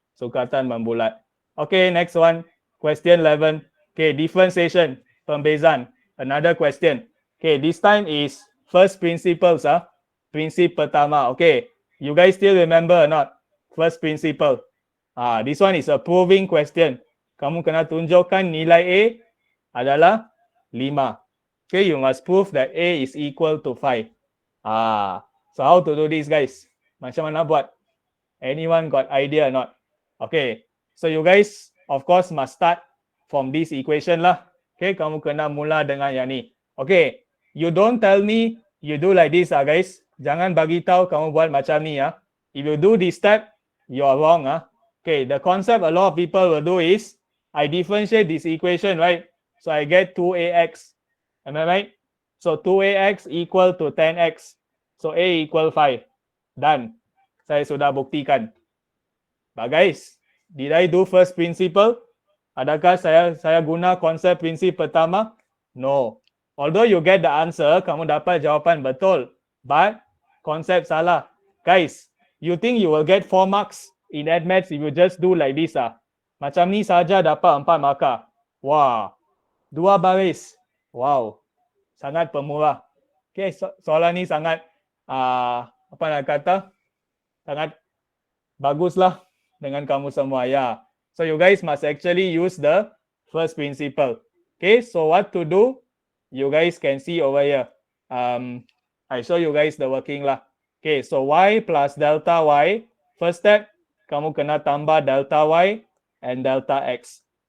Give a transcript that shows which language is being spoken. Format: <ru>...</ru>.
<ms>Sukatan membulat.</ms> <en>Okay, next one. Question 11. Okay, differentiation. Pembezaan. Another question. Okay, this time is first principles.</en> <ms>Prinsip pertama.</ms> <en>Okay, you guys still remember or not? First principle. This one is a proving question.</en> <ms>Kamu kena tunjukkan nilai A adalah 5.</ms> <en>Okay, you must prove that A is equal to 5. So how to do this, guys?</en> <ms>Macam mana buat?</ms> <en>Anyone got idea or not? Okay, so you guys, of course, must start from this equation lah.</en> <ms>Okay, kamu kena mula dengan yang ni.</ms> <en>Okay, you don't tell me you do like this, guys.</en> <ms>Jangan bagi tahu kamu buat macam ni,</ms> <en>If you do this step, you are wrong, Okay, the concept a lot of people will do is, I differentiate this equation, right? So I get 2ax. Am I right? So 2ax equal to 10x. So A equal 5. Done.</en> <ms>Saya sudah buktikan.</ms> <en>But guys, did I do first principle?</en> <ms>Adakah saya guna konsep prinsip pertama? No.</ms> <en>Although you get the answer,</en> <ms>kamu dapat jawapan betul.</ms> <en>But</en> <ms>konsep salah.</ms> <en>Guys, you think you will get 4 marks in AdMaths if you just do like this,</en> <ms>Macam ni saja dapat 4 markah.</ms> <en>Wah.</en> <ms>2 baris.</ms> <en>Wow.</en> <ms>Sangat pemurah. Okay, soalan ni sangat apa nak kata? Sangat baguslah dengan kamu semua, ya.</ms> <en>So you guys must actually use the first principle. Okay, so what to do? You guys can see over here. I show you guys the working lah. Okay, so y plus delta y. First step,</en> <ms>kamu kena tambah</ms> <en>delta y and delta x.</en>